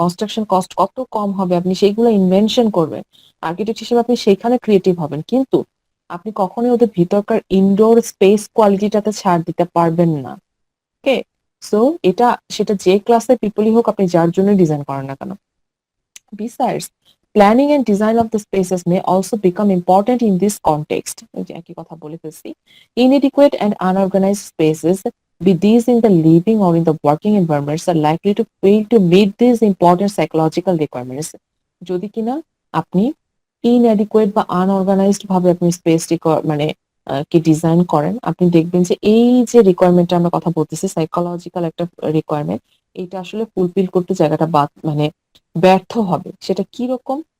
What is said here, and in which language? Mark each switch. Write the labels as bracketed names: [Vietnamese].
[Bangla] Construction cost কত কম হবে, আপনি সেইগুলো ইনভেনশন করবেন। আর্কিটেক্ট হিসেবে আপনি সেইখানে ক্রিয়েটিভ হবেন, কিন্তু আপনি কখনোই ওদের ভিতরকার ইনডোর স্পেস কোয়ালিটিটাতে ছাড় দিতে পারবেন না। ওকে? সো এটা, সেটা যে ক্লাসের পিপলই হোক, আপনি যার জন্য ডিজাইন করেন না কেন। [English] Besides, planning and design of the spaces may also become important in this context. [Bangla] এই যে একই কথা বলে ফেলছি। [English] Inadequate and unorganized spaces, be these in the living or in the working environments, are likely to fail to meet these important psychological requirements. [Bangla] যদি কিনা আপনি inadequate বা unorganized ভাবে আপনি স্পেস মানে কি ডিজাইন করেন, আপনি দেখবেন যে এই যে রিকোয়ারমেন্টটা আমরা কথা বলতেছি, সাইকোলজিক্যাল একটা রিকোয়ারমেন্ট, এটা আসলে ফুলফিল করতে জায়গাটা বাদ মানে ব্যর্থ হবে। সেটা কি রকম?